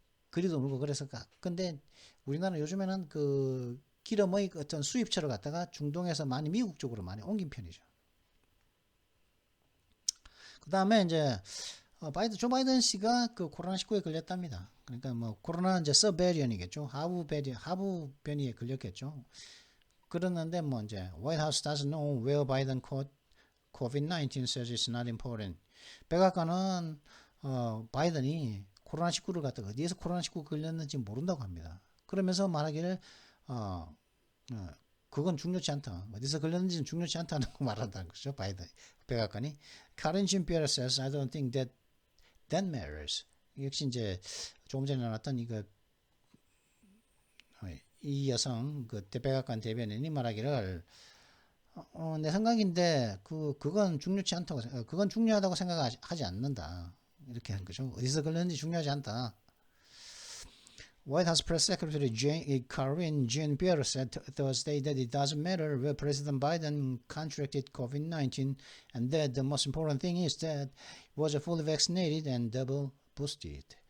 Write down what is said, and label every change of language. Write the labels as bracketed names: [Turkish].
[Korean] 그리도 물고 그래서 근데 우리나라는 요즘에는 그 기름의 어떤 수입처를 갖다가 중동에서 많이 미국 쪽으로 많이 옮긴 편이죠. 그 다음에 이제 조 바이든 씨가 그 코로나19에 걸렸답니다. 그러니까 뭐 코로나 이제 서베리언이겠죠. 하부 변이에 걸렸겠죠. 그러는데 뭐 이제 [English] White House doesn't know where Biden caught COVID-19 says it's not important. [Korean] 백악관은 바이든이 코로나19를 갖다가 어디에서 코로나19 걸렸는지 모른다고 합니다. 그러면서 말하기를 그건 중요치 않다. 어디서 걸렸는지는 중요치 않다는 거 말한다는 거죠. 바이든 백악관이. [English] Karen Jean-Pierre says I don't think that matters. [Korean] 역시 이제 조금 전에 나왔던 이 여성 그 백악관 대변인이 말하기를 내 생각인데 그건 중요치 않다고 그건 중요하다고 생각하지 않는다. 이렇게 한 거죠. 어디서 걸렸는지 중요하지 않다. [English] White House Press Secretary Karine Jean-Pierre said Thursday that it doesn't matter where President Biden contracted COVID-19 and that the most important thing is that he was fully vaccinated and double boosted.